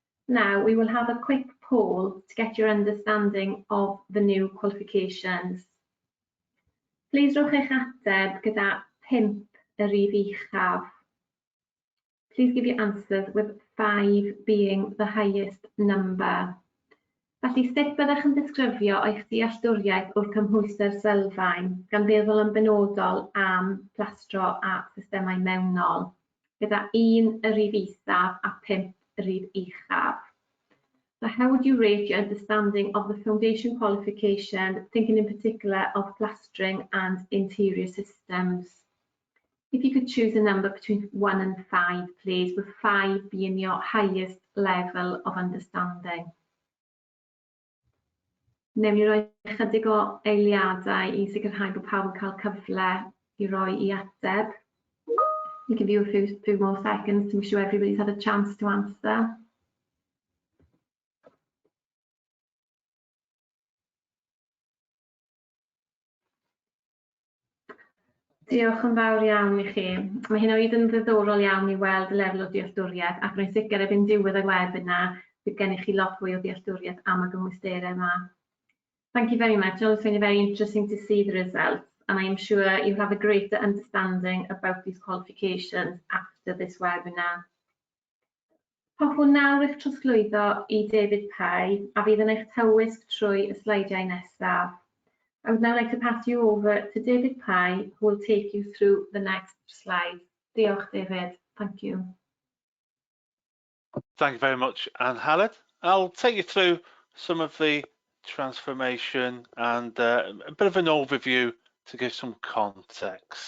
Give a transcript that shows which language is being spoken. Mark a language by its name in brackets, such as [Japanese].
[English] Now, we will have a quick poll to get your understanding of the new qualifications. Please [Welsh] rhowch eich ateb gyda 5 y rif uchaf. [English] Please give your answers with 5 being the highest number. [Welsh] Felly, sut byddech yn disgrifio eich dealltwriaeth o'r cymhwyster sylfaen gan feddwl yn benodol am plastro a systemau mewnol, gyda 1 y rif isaf a 5 y rif uchaf. [English] So how would you rate your understanding of the foundation qualification, thinking in particular of plastering and interior systems? If you could choose a number between 1 and 5, please, with 5 being your highest level of understanding. [Welsh] Newn ni roi chydig o eiliadau I sicrhau bod pawb yn cael cyfle I roi I ateb. [English] You can give you a few more seconds to make sure everybody's had a chance to answer. [Welsh] Diolch yn fawr iawn I chi. Mae hyn o hyd yn ddiddorol iawn I weld y lefel o dealltwriaeth ac rwy'n sicr erbyn diwedd y webinar bydd gennych chi lot fwy o dealltwriaeth am y gymwysterau yma. [English] Thank you very much. It's always been very interesting to see the results and I am sure you have a greater understanding about these qualifications after this webinar. [Welsh] Hoffwn nawr eich trosglwyddo I David Pye a fydd yn eich tywysg trwy y sleidiau nesaf. [English] I would now like to pass you over to David Pye, who will take you through the next slide. [Welsh] Diolch, [English] David. Thank you. Thank you very much, Anne Hallett. I'll take you through some of the transformation and a bit of an overview to give some context.